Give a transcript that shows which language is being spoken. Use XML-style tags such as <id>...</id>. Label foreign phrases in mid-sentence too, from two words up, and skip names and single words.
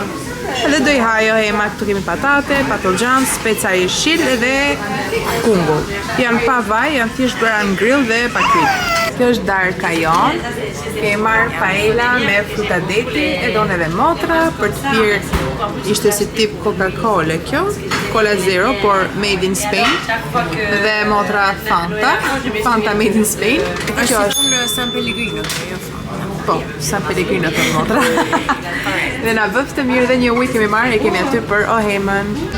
<sq>Edhe do i haj Ohema, këtu kemi patate, patlıcan, speca jeshil edhe kungull. Janë pa vaj, janë thjesht bëra në grill dhe pa kryp. Kjo është darka jonë. Kemi marrë paella me fruta deti, e don edhe motra, për të pirë ishte si tip Coca-Cola kjo, Cola Zero, por</sq> <en>made in Spain,</en> <sq>dhe motra Fanta</sq> <en>made in Spain.</en> <sq>Kjo është në San Pellegrino, jo Fanta. Po, San Pellegrino të motra. Dhe na bëf të mirë dhe një ujë kemi marrë, e kemi aty për Ohemën.</sq>